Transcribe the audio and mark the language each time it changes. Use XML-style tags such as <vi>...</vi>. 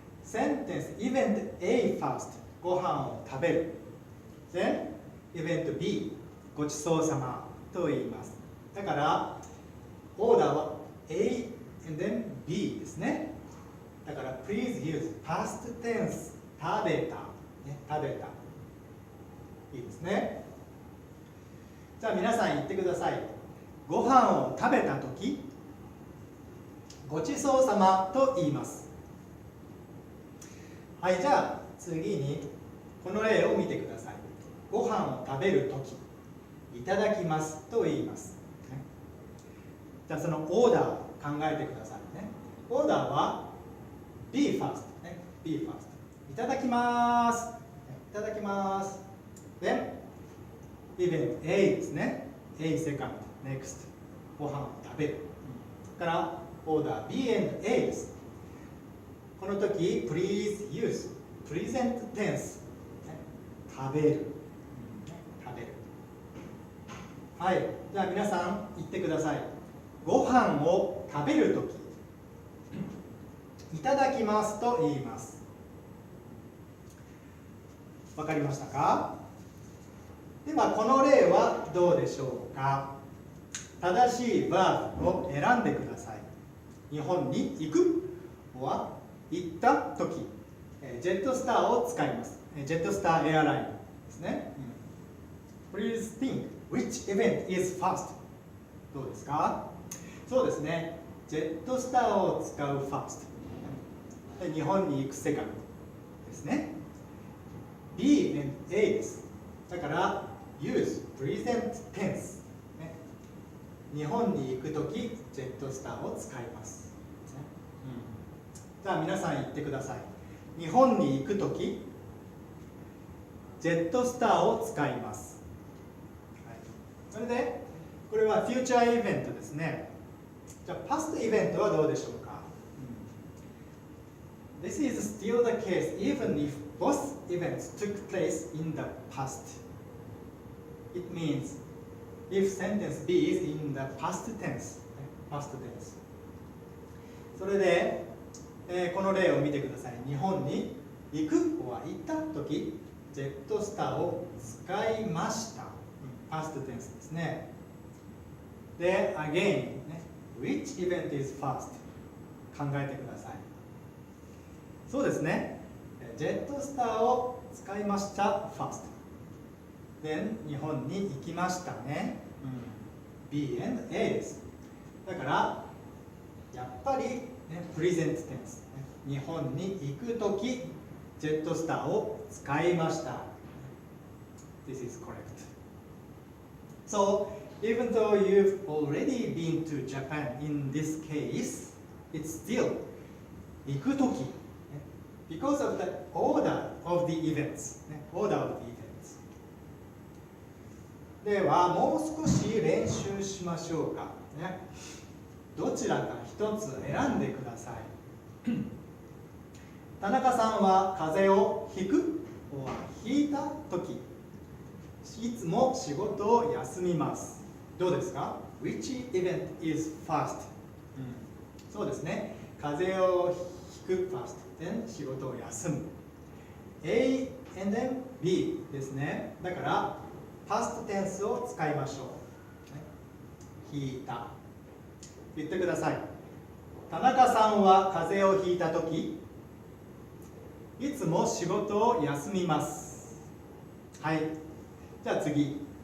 <en>Sentence event A first</en> <ja>ご飯を食べる。</ja> <en>Then event B</en> <ja>ごちそうさまと言います。だからオーダーは</ja> <en>A and then B</en> <ja>ですね。だから</ja> <en>please use past tense</en> <ja>食べた、ね、食べたいいですね。じゃあ皆さん言ってください。ご飯を食べたときごちそうさまと言います。はい、じゃあ次にこの例を見てください。ご飯を食べるときいただきますと言います、ね、じゃあそのオーダーを考えてくださいね。オーダーは be first、ね、be first いただきます、いただきます。で、event A ですね。A second next ご飯を食べる。からオーダー</ja> <en>B and A</en> <ja>です。この時</ja> <en>please use present tense</en> <ja>食べる。食べる。はい。じゃあ皆さん言ってください。ご飯を食べる時いただきますと言います。わかりましたか？ではこの例はどうでしょうか？正しいバーブを選んでください。日本に行くは行った時、ジェットスターを使います。ジェットスターエアラインですね。</ja> <en>Please think which event is first?</en> <ja>どうですか？そうですね。ジェットスターを使う first。日本に行く second ですね。 B and A です。だから</ja> <en>use present tense、</en> <ja>ね、日本に行くときジェットスターを使います、ね、じゃあ皆さん言ってください。日本に行くときジェットスターを使います、はい、それでこれはフューチャーイベントですね。じゃあパストイベントはどうでしょうか？</ja> <en>This is still the case even if both events took place in the past. It means if sentence B is in the past tense. Past tense.</en> <ja>それで、この例を見てください。日本に行くは行ったとき、ジェットスターを使いました。</ja> <en>past tense ですね。 で、again、ね、which event is first?</en> <ja>考えてください。そうですね。ジェットスターを使いました first。then 日本に行きましたね。 B and A です。だからやっぱり、ね、present tense、ね、日本に行くときジェットスターを使いました。</ja> <en>This is correct. So even though you've already been to Japan in this case, it's still</en> <ja>行くとき</ja> <en>because of the order of the events. Order of the events.</en> <ja>ではもう少し練習しましょうか、ね、どちらか一つ選んでください。田中さんは風邪をひくひいたときいつも仕事を休みます。どうですか？</ja> <en>Which event is first?</en> <ja>そうですね。風邪をひく first。 then 仕事を休む。 A and then B ですね。だから、past tense を使いましょう。ひいた。言ってください。田中さんは風邪をひいたとき、いつも仕事を休みます。はい。じゃあ次。</ja>